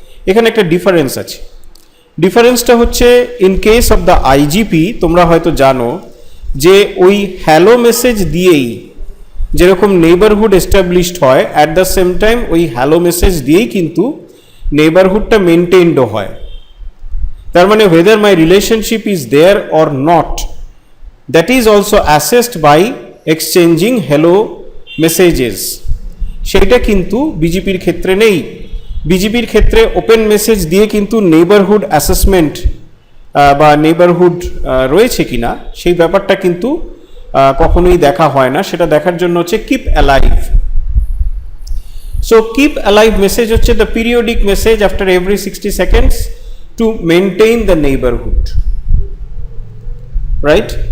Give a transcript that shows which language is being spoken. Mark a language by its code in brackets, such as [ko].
[bn] এখানে একটা ডিফারেন্স আছে। ডিফারেন্সটা হচ্ছে [en] in case of the IGP, [bn] তোমরা হয়তো জানো যে ওই হ্যালো মেসেজ দিয়েই যেরকম নেইবারহুড এস্টাবলিশড হয়, [en] at the same time [bn] ওই হ্যালো মেসেজ দিয়েই কিন্তু নেইবারহুডটা মেনটেইনডও হয়। তার মানে [en] whether my relationship is there or not, that is also assessed by exchanging hello messages। [bn] সেটা কিন্তু বিজেপির ক্ষেত্রে নেই। বিজেপির ক্ষেত্রে ওপেন মেসেজ দিয়ে কিন্তু নেইবারহুড অ্যাসেসমেন্ট বা নেইবারহুড রয়েছে কিনা সেই ব্যাপারটা কিন্তু কখনোই দেখা হয় না। সেটা দেখার জন্য হচ্ছে [en] Keep alive. So keep alive message হচ্ছে the periodic message after every 60 seconds to maintain the neighbourhood, right?